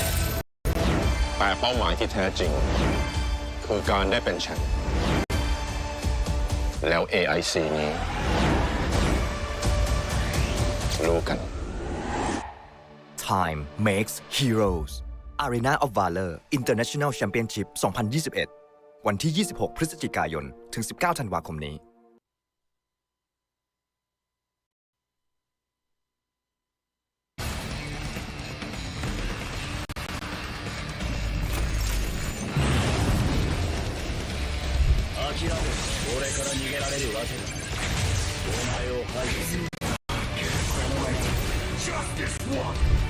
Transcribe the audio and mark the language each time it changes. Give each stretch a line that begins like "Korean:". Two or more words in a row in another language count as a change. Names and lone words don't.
Thai: แต่เป้าหมายที่แท้จริงคือการได้เป็นแชมป์แล้ว AIC นี้รู้กัน
English: Time makes heroes Arena of Valor International Championship 2021
Thai: วันที่ 26 พฤศจิกายน ถึง 19 ธันวาคมนี้
Japanese: 俺から逃げられるわけだお前を排除するこのまま
English: Justice One